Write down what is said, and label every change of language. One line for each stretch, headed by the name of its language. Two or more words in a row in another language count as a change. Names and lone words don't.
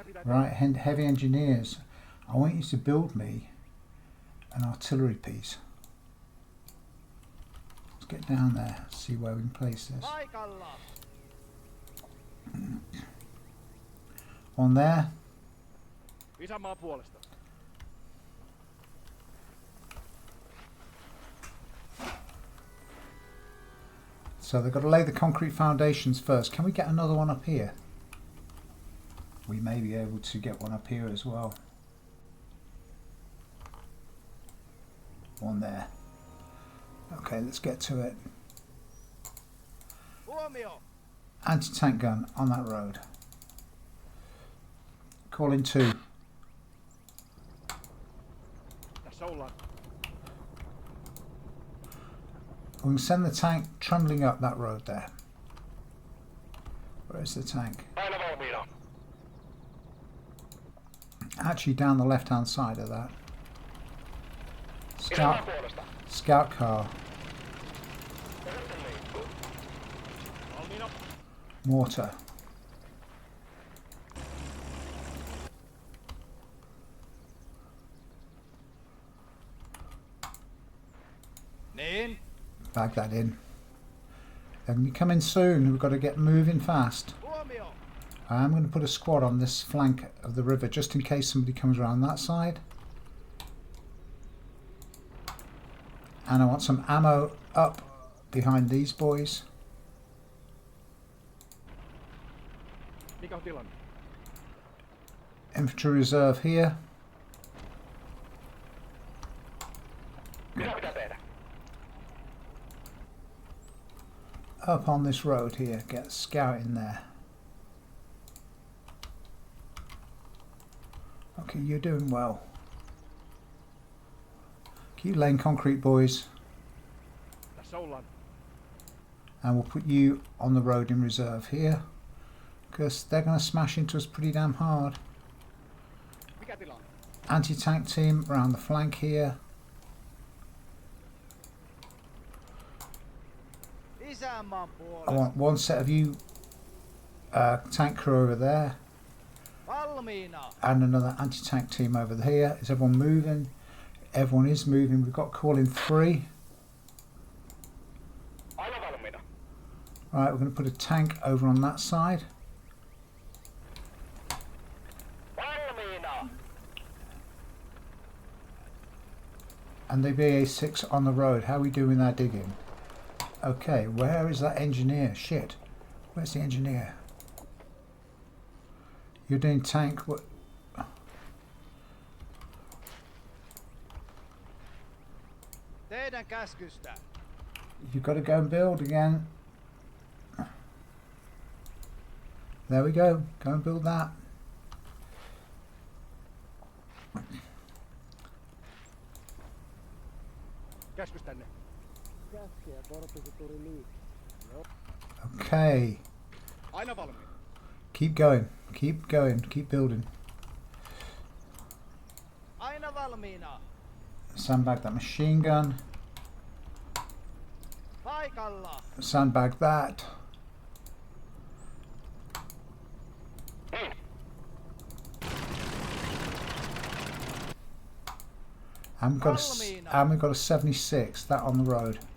English: Right, heavy engineers. I want you to build me an artillery piece. Let's get down there, see where we can place this. On there.
Finnish: Isänmaan puolesta.
English: So they've got to lay the concrete foundations first. Can we get another one up here? We may be able to get one up here as well. One there. Okay, let's get to it. Anti-tank gun on that road. Calling 2.
Finnish: Tässä ollaan.
English: We can send the tank trundling up that road there. Where is the tank?
Finnish: Aina valmiina.
English: Actually down the left hand side of that.
Finnish: Isänmaan puolesta.
English: Scout car.
Finnish: Valmiina.
English: Mortar.
Finnish: Niin.
English: Bag that in. They're going to be coming soon. We've got to get moving fast.
Finnish: Huomio.
English: I'm going to put a squad on this flank of the river just in case somebody comes around that side. And I want some ammo up behind these boys.
Finnish: Mikä on tilanne?
English: Infantry reserve here.
Finnish: Mitä pitää tehdä?
English: Up on this road here. Get a scout in there. Okay, you're doing well. Keep laying concrete, boys.
Finnish: Tässä ollaan.
English: And we'll put you on the road in reserve here. Because they're going to smash into us pretty damn hard.
Finnish: Mikä tilanne?
English: Anti-tank team around the flank here.
Finnish: Isänmaan
English: I
Finnish: puolesta.
English: want one set of you tank crew over there.
Finnish: Valmiina.
English: And another anti-tank team over here. Is everyone moving? Everyone is moving. We've got call in 3.
Finnish: Aina valmiina.
English: Right, we're going to put a tank over on that side.
Finnish: Valmiina.
English: And the BA6 on the road. How are we doing our digging? Okay, where is that engineer? Shit. Where's the engineer? You're doing tank. What?
Finnish: Teidän käskystä.
English: You've got to go and build again. There we go. Go and build that.
Finnish: Käskystänne.
English: Okay.
Finnish: Aina valmiina.
English: Keep going. Keep going. Keep building.
Finnish: Aina valmiina.
English: Sandbag that machine gun.
Finnish: Paikalla.
English: Sandbag that. And we've got a 76. That on the road.